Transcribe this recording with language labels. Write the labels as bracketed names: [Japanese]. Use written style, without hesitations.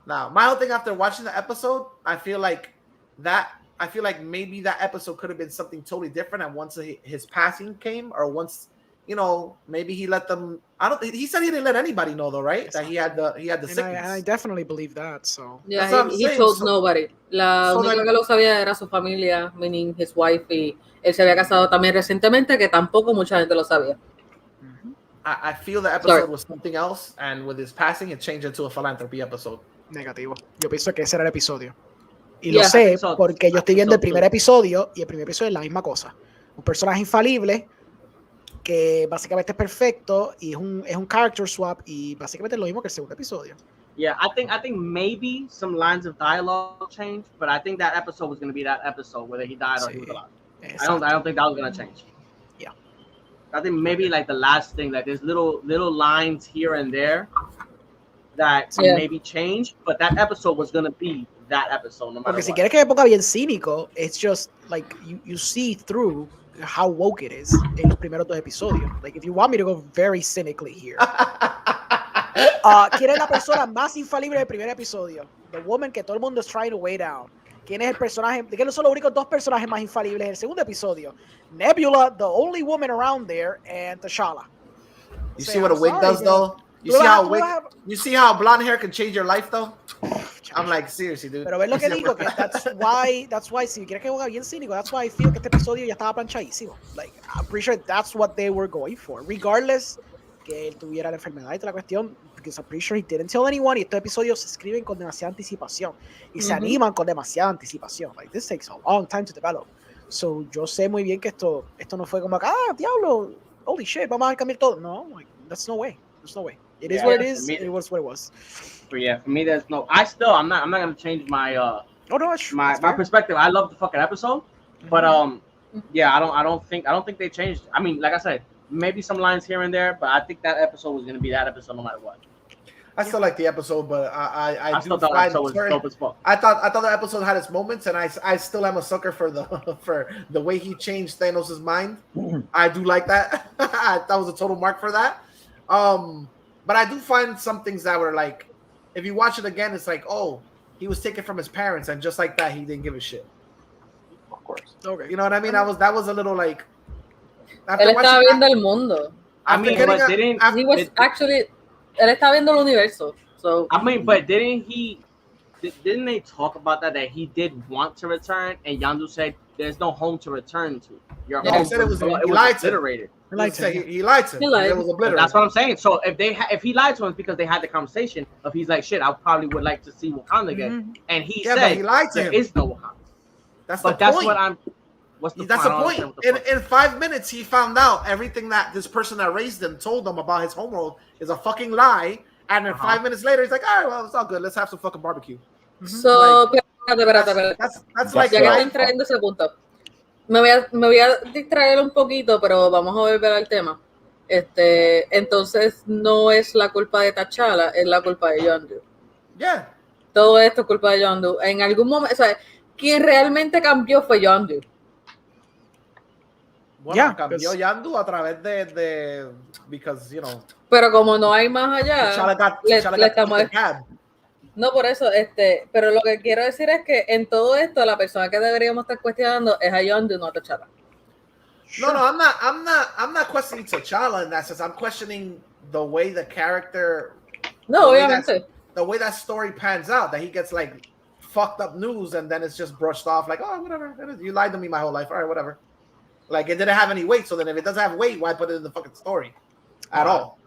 [English] Now, my whole thing after watching the episode, I feel like maybe that episode could have been something totally different. And once his passing came, or once maybe he let them. He said he didn't let anybody know though, right? That he had the sickness. I definitely believe that. So yeah, he told nobody. [Spanish] La única que lo sabía era su familia, [English] meaning his wife, [Spanish] y él se había casado también recientemente, que tampoco mucha gente lo sabía. [English] I feel the episode was something else, and with his passing, it changed into a philanthropy episode. [Spanish] Negativo. Yo pienso que ese era el episodio. Y lo sé porque yo estoy viendo el primer episodio, y el primer episodio es la misma cosa. Un personaje infalible que básicamente es perfecto y es un character swap y básicamente es lo mismo que el segundo episodio. [English] Yeah, I think maybe some lines of dialogue changed, but I think that episode was going to be that episode whether he died or he was alive. I don't think that was going to change. Yeah. I think maybe like the last thing, like there's little lines here and there that maybe changed, but that episode was going to be that episode no matter [Spanish] Porque [English] what. [Spanish] Si quieres que me ponga bien cínico, [English] it's just like you see through how woke it is [Spanish] en los primeros dos episodios. [English] Like if you want me to go very cynically here. [Spanish] ¿Quién es la persona más infalible del primer episodio? [English] The woman [Spanish] que todo el mundo [English] is trying to weigh down. [Spanish] ¿Quién es el personaje? ¿Quiénes son los únicos dos personajes más infalibles del segundo episodio? [English] Nebula, the only woman around there, and T'Challa. You see what a wig does, though? You see how blonde hair can change your life, though? I'm like, seriously, dude. [Spanish] Pero ves lo que digo, que [English] that's why, [Spanish] si quieres que juegue bien cínico, [English] that's why I feel [Spanish] que este episodio ya estaba planchadísimo. [English] Like, I'm pretty sure that's what they were going for. Regardless [Spanish] que él tuviera la enfermedad y toda la cuestión, [English] because I'm pretty sure he didn't tell anyone, [Spanish] y estos episodios se escriben con demasiada anticipación y se animan con demasiada anticipación. [English] Like, this takes a long time to develop. [Spanish] So, yo sé muy bien que esto no fue como, diablo, [English] holy shit, [Spanish] vamos a cambiar todo. [English] No, like, that's no way. There's no way. It is what it is. It was what it was. But yeah, for me, there's no. I'm not gonna change my my perspective. I love the fucking episode, but yeah, I don't think they changed. I mean, like I said, maybe some lines here and there, but I think that episode was gonna be that episode no matter what. I still like the episode, but I still thought the episode was dope as fuck. I thought the episode had its moments, and I still am a sucker for the way he changed Thanos' mind. I do like that. That was a total mark for that. But I do find some things that were like, if you watch it again, it's like, oh, he was taken from his parents, and just like that, he didn't give a shit. Of course. Okay. You know what I mean? That was a little like. [Spanish] Él estaba viendo el mundo. [English] I mean, but he was actually. [Spanish] Él está viendo el universo. [English] So I mean, but didn't they talk about that he did want to return, and Yondu said there's no home to return to. Your home said it was obliterated. He lied to him. It was obliterated. That's what I'm saying. So if he lied to him, it's because they had the conversation of he's like, shit, I probably would like to see Wakanda again, and he said but he lied to him. There is no Wakanda. That's the point. That's the point. In 5 minutes, he found out everything that this person that raised him told him about his homeworld is a fucking lie. And then 5 minutes later, he's like, all right, well, it's all good. Let's have some fucking barbecue. [Spanish] So, espérate. [English] That's like [Spanish] ya que están trayendo ese punto. Me voy a distraer un poquito, pero vamos a volver al tema. Entonces, no es la culpa de T'Challa, es la culpa de Yondu. [English] Yeah. [Spanish] Todo esto es culpa de Yondu. En algún momento, o sea, quien realmente cambió fue Yondu. Bueno, cambió Yondu a través de [English] because, you know. [Spanish] Pero como no hay más allá, le estamos. No, por eso, pero lo que quiero decir es que en todo esto la persona que deberíamos estar cuestionando es a Yondu, no a T'Challa. [English] No, I'm not questioning T'Challa in that sense. I'm questioning the way the character. [Spanish] No, obviamente. [English] The way that story pans out, that he gets like fucked up news and then it's just brushed off like, oh, whatever. You lied to me my whole life. All right, whatever. Like, it didn't have any weight, so then if it doesn't have weight, why put it in the fucking story at all?